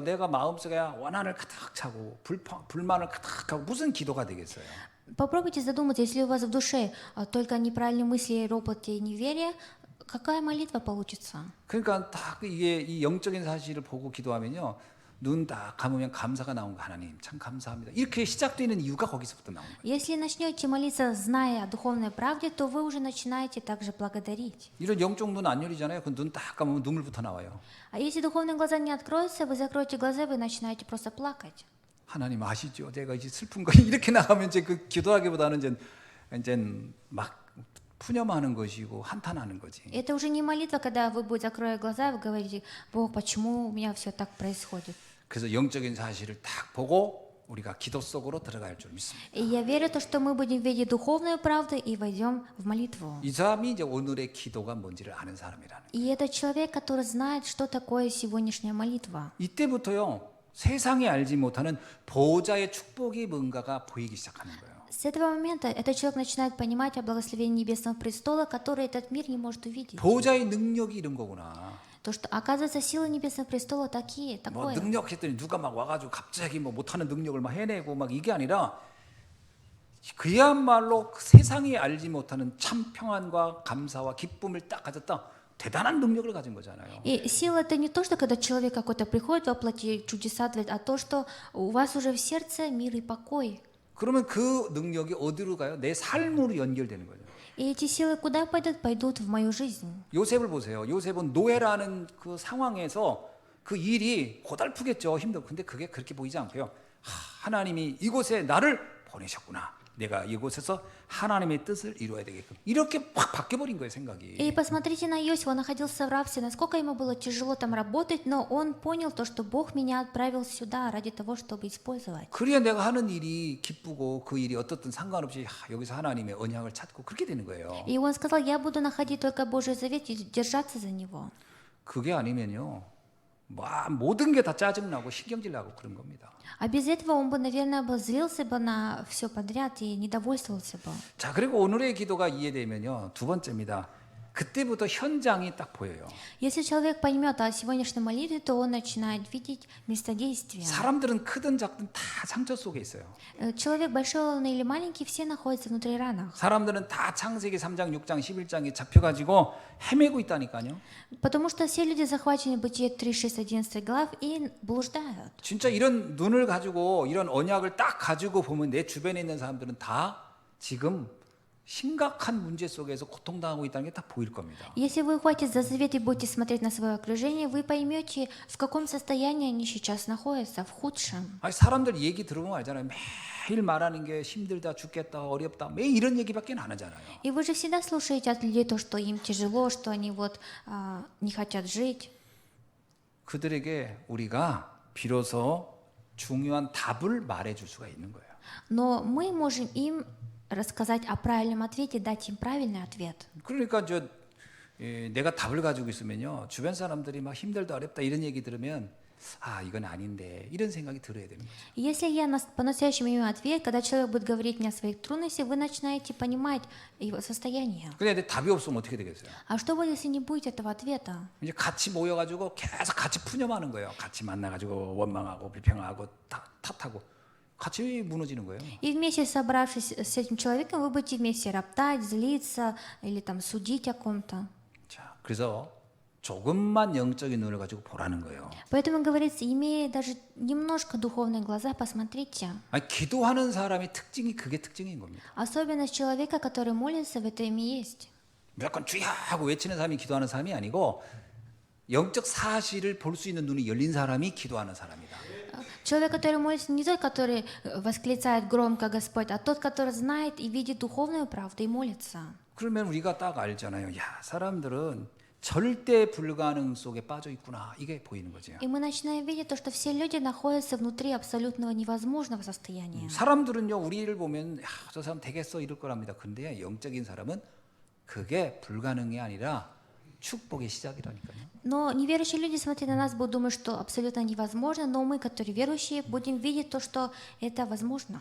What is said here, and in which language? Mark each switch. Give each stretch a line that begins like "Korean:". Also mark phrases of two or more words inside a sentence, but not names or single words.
Korean: 내가 마음속에 원한을 가득 차고 불만을 가득 차고 무슨 기도가 되겠어요?
Russian: Попробуйте задуматься, если у вас в душе только неправильные мысли, ропот и неверие, какая молитва получится?
Korean: 그러니까 딱 이게 이 영적인 사실을 보고 기도하면요. 눈 딱 감으면 감사가 나온 거 하나님 참 감사합니다. 이렇게 시작되는 이유가 거기서부터 나오는 거예요.
Russian: Если начнете молиться, зная о духовной правде, то вы уже начинаете также благодарить.
Korean: 이런 영적 눈 안 열리잖아요. 그 눈 딱 감으면 눈물부터 나와요.
Russian: А если духовные глаза не откроются, вы закроете глаза, вы начинаете просто плакать.
Korean: 하나님 아시죠? 내가 이제 슬픈 거 이렇게 나가면 이제 그 기도하기보다는 이제 막 푸념하는 것이고 한탄하는 거지.
Russian: Это уже не молитва, когда вы будете закрывать глаза, вы говорите: Бог, почему у меня все так происходит?
Korean: 그래서 영적인 사실을 딱 보고 우리가 기도 속으로 들어갈 줄 믿습니다.
Russian: И я верю, что мы будем видеть духовную правду и войдем в молитву.
Korean: 이 사람이 이제 오늘의 기도가 뭔지를 아는 사람이라는.
Russian: И это человек, который знает, что такое сегодняшняя молитва.
Korean: 이때부터요 세상이 알지 못하는 보호자의 축복이 뭔가가 보이기 시작하는 거예요.
Russian: С этого момента этот человек начинает понимать о благословении Небесного престола, который этот мир не может увидеть.
Korean: 보호자의 능력이 이런 거구나.
Russian: То, что, оказывается, силы Небесного престола такие,
Korean: 뭐
Russian: такое.
Korean: 능력 했더니 누가 막 와가지고 갑자기 뭐 못하는 능력을 막 해내고 막 이게 아니라 그야말로 그 세상이 알지 못하는 참 평안과 감사와 기쁨을 딱 가졌다. 대단한 능력을 가진 거잖아요.
Russian: И сила это не то, что когда человек какой-то приходит во плоти чудеса творит, а то, что у вас уже в сердце мир и покой.
Korean: 그러면 그 능력이 어디로 가요? 내 삶으로 연결되는 거죠.
Russian: И эти силы куда пойдут? Пойдут в мою жизнь.
Korean: 요셉을 보세요. 요셉은 노예라는 그 상황에서 그 일이 고달프겠죠. 힘들고. 근데 그게 그렇게 보이지 않고요. 하나님이 이곳에 나를 보내셨구나. 내가 이곳에서 하나님의 뜻을 이루어야 되게끔. 이렇게 확 바뀌어버린 거예요, 생각이.
Russian: И посмотрите на Иосифа, он находился в рабстве, насколько ему было тяжело там работать, но он понял то, что Бог меня отправил сюда ради того, чтобы использовать.
Korean: 그래야 내가 하는 일이 기쁘고 그 일이 어떻든 상관없이 여기서 하나님의 언약을 찾고 그렇게 되는 거예요.
Russian: И он сказал: я буду находить только Божий завет и держаться за него.
Korean: 그게 아니면요. 모든 게 다 짜증나고 신경질 나고 그런 겁니다.
Russian: А без этого он бы, наверное, злился бы на все подряд и недовольствовался бы.
Korean: 자, 그리고 오늘의 기도가 이해되면요. 두 번째입니다. 그때부터 현장이 딱 보여요.
Russian: Если человек поймет о сегодняшней молитве, то он начинает видеть место действия.
Korean: 사람들은 크든 작든 다 상처 속에 있어요.
Russian: Человек большой он или маленький, все находятся внутри ранах.
Korean: 사람들은 다 창세기 3장, 6장, 11장에 잡혀가지고 헤매고 있다니까요.
Russian: Потому что все люди захвачены Бытие 3, 6, 11 глав и блуждают.
Korean: 진짜 이런 눈을 가지고 이런 언약을 딱 가지고 보면 내 주변에 있는 사람들은 다 지금 심각한 문제 속에서 고통당하고 있다는 게 다 보일 겁니다.
Russian: Если вы ухватитесь за завет и будете смотреть на свое окружение, вы поймете, в каком состоянии они сейчас находятся, в худшем.
Korean: 아니, 사람들 얘기 들어보면 알잖아요. 매일 말하는 게 힘들다, 죽겠다, 어렵다, 매일 이런 얘기밖에 안 하잖아요.
Russian: И вы же всегда слушаете от людей то, что им тяжело, что они не хотят жить.
Korean: 그들에게 우리가 비로소 중요한 답을 말해줄 수가 있는 거예요.
Russian: Но мы можем им рассказать о правильном ответе, дать им правильный ответ.
Korean: 그러니까 내가 답을 가지고 있으면요 주변 사람들이 막 힘들다 어렵다 이런 얘기 들으면 아 이건 아닌데 이런 생각이 들어야 되는 거죠.
Russian: Если я по-настоящему имею ответ, когда человек будет говорить мне о своих трудностях, вы начинаете понимать его состояние.
Korean: 근데 답이 없으면 어떻게 되겠어요?
Russian: А что будет, если не будет этого ответа?
Korean: 이제 같이 모여가지고 계속 같이 푸념하는 거예요. 같이 만나가지고 원망하고 불평하고 탓하고 같이 무너지는 거예요.
Russian: И вместе собравшись с этим человеком, вы будете вместе роптать, злиться или там судить о ком-то.
Korean: 자, 그래서 조금만 영적인 눈을 가지고 보라는 거예요.
Russian: Поэтому говорится, имея даже немножко духовные глаза, посмотрите.
Korean: 아니, 기도하는 사람의 특징이 그게 특징인 겁니다.
Russian: Особенность человека, который молится, в этом и есть.
Korean: 무조건 주여 하고 외치는 사람이 기도하는 사람이 아니고 영적 사실을 볼 수 있는 눈이 열린 사람이 기도하는 사람이다.
Russian: Человек, который молится, не тот, который восклицает громко Господь, а тот, который знает и видит духовную правду и молится.
Korean: 그러면 우리가 딱 알잖아요. 야, 사람들은 절대 불가능 속에 빠져 있구나. 이게 보이는 거죠.
Russian: И мы начинаем видеть то, что все люди находятся внутри абсолютного невозможного состояния.
Korean: 사람들은요, 우리를 보면 야, 저 사람 되겠어 이럴 거랍니다. 근데 영적인 사람은 그게 불가능이 아니라 축복의 시작이라니까요.
Russian: Но неверующие люди, смотря на нас, будут думать, что абсолютно невозможно, но мы, которые верующие, будем видеть то, что это возможно.